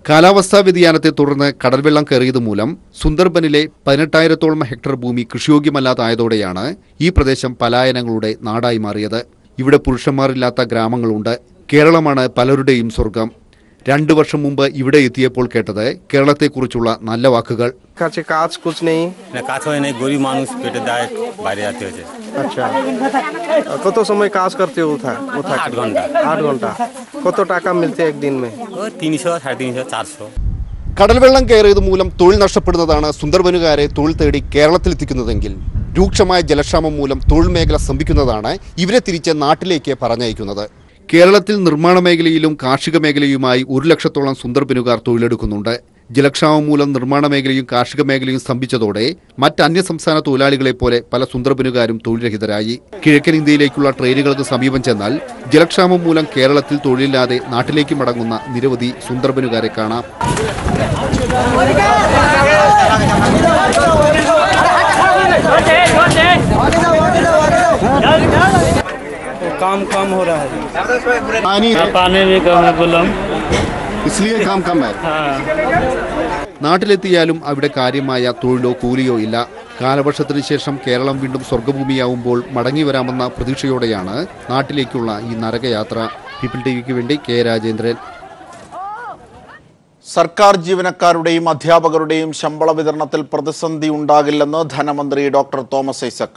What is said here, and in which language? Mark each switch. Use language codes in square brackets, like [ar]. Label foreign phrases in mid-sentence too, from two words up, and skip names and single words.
[ml] കാലാവസ്ഥാ വ്യതിയാനത്തെ തുടർന്ന് കടൽവെള്ളം കയറിയതുമൂലം സുന്ദർബനിലെ 18,000-ഓളം ഹെക്ടർ ഭൂമി കൃഷിയോഗ്യമല്ലാതായതോടെയാണ് ഈ പ്രദേശം പലായനങ്ങളുടെ നാടായി മാറിയത്. ഇവിടെ പുരുഷന്മാരില്ലാത്ത ഗ്രാമങ്ങളുണ്ട്. കേരളമാണ് പലരുടെയും സ്വർഗം. 2 വർഷം മുമ്പ് ഇവിടെ എത്തിയപ്പോൾ കേട്ടത് കേരളത്തെക്കുറിച്ചുള്ള നല്ല വാക്കുകൾ. [bn] কত সময় কাজ করতে উঠা 8 ঘন্টা কত টাকা মিলছে একদিন মে 300 350 400 [ml] കടൽവെള്ളം കയറിയത് മൂലം തൊഴിൽ നഷ്ടപ്പെടുന്നതാണ് സുന്ദർബനുകാരെ തൊഴിൽ തേടി കേരളത്തിലെത്തിക്കുന്നതെങ്കിൽ രൂക്ഷമായ ജലക്ഷാമം മൂലം തൊഴിൽ മേഖല സ്തംഭിക്കുന്നതാണ് ഇവരെ തിരിച്ച് നാട്ടിലേക്ക് പറഞ്ഞയക്കുന്നത്. കേരളത്തിൽ നിർമ്മാണ മേഖലയിലും കാർഷിക മേഖലയുമായി 1 ലക്ഷത്തോളം സുന്ദർബനുകാർ തൊഴിലെടുക്കുന്നുണ്ട്. ജലക്ഷാമം മൂലം നിർമ്മാണ മേഖലയും കാർഷിക മേഖലയും സ്തംഭിച്ചതോടെ മറ്റ് അന്യസംസ്ഥാന തൊഴിലാളികളെ പോലെ പല സുന്ദർബനുകാരും തൊഴിൽരഹിതരായി. കിഴക്കൻ ഇന്ത്യയിലേക്കുള്ള ട്രെയിനുകൾക്ക് സമീപം ചെന്നാൽ ജലക്ഷാമം മൂലം കേരളത്തിൽ തൊഴിലില്ലാതെ നാട്ടിലേക്ക് മടങ്ങുന്ന നിരവധി സുന്ദർബനുകാരെ കാണാം. [hi] काम कम हो रहा है पानी भी कम है गुलाम इसलिए काम कम है. [ml] നാട്ടിലെത്തിയാലും അവിടെ കാര്യമായ തൊഴിലോ കൂലിയോ ഇല്ല. കാലവർഷത്തിന് ശേഷം കേരളം വീണ്ടും സ്വർഗ്ഗഭൂമിയാവുമ്പോൾ മടങ്ങി വരാമെന്ന പ്രതീക്ഷയോടെയാണ് നാട്ടിലേക്കുള്ള ഈ നരകയാത്ര. പീപ്പിൾ ടിവിക്ക് വേണ്ടി കെ രാജേന്ദ്രൻ. സർക്കാർ ജീവനക്കാരുടെയും അധ്യാപകരുടെയും ശമ്പള വിതരണത്തിൽ പ്രതിസന്ധി ഉണ്ടാകില്ലെന്ന് ധനമന്ത്രി ഡോക്ടർ തോമസ് ഐസക്.